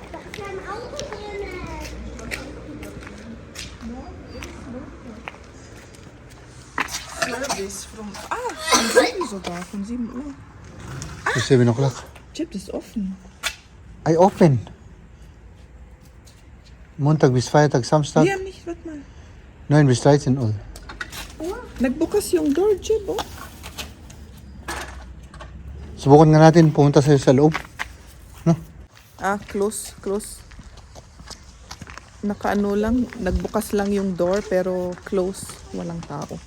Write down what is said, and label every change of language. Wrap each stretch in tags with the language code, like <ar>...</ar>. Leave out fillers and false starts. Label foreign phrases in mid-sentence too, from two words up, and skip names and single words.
<en>Service from...</en> <de>von 7 sogar. Von 7 Uhr.</de> <en>So 7 o'clock.</en> <de>Chip ist offen.</de> <tl>Ay, open.</tl> <de>Montag bis Freitag, Samstag. Liam, nicht, warte mal. 9 bis 13 Uhr.</de> <tl>Nagbukas yung door, Chip, oh. Subukan nga natin pumunta sa loob. Ah, close. Nakaano lang, nagbukas lang yung door pero close, walang tao.</tl>